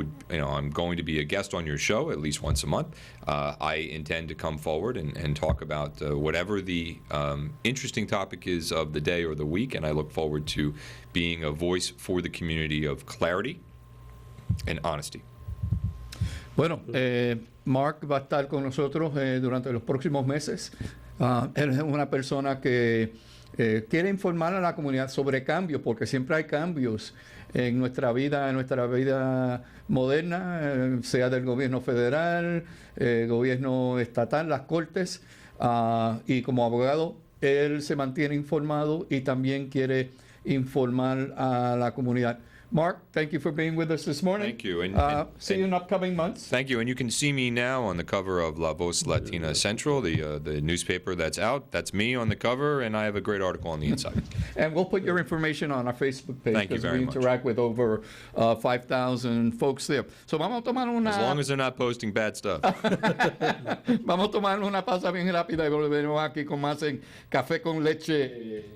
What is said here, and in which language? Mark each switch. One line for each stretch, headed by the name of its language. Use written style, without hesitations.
English: I'm going to be a guest on your show at least once a month. I intend to come forward and talk about whatever the interesting topic is of the day or the week, and I look forward to being a voice for the community of clarity and honesty.
Spanish: Bueno, Mark va a estar con nosotros durante los próximos meses. Él es una persona que quiere informar a la comunidad sobre cambios, porque siempre hay cambios en nuestra vida moderna, sea del gobierno federal, gobierno estatal, las cortes, y como abogado él se mantiene informado y también quiere informar a la comunidad.
English: Mark, thank you for being with us this morning. Thank you. See you in upcoming months. Thank you. And you can see me now on the cover of La Voz Latina Central, the newspaper that's out. That's me on the cover, and I have a great article on the inside. And we'll put your information on our Facebook page. Thank you very much. We interact with over 5,000 folks there.
Spanish: So vamos a tomar una...
English: As long as they're not posting bad stuff.
Spanish: Vamos a tomar una pausa bien rápida y volveremos aquí con más en Café con Leche.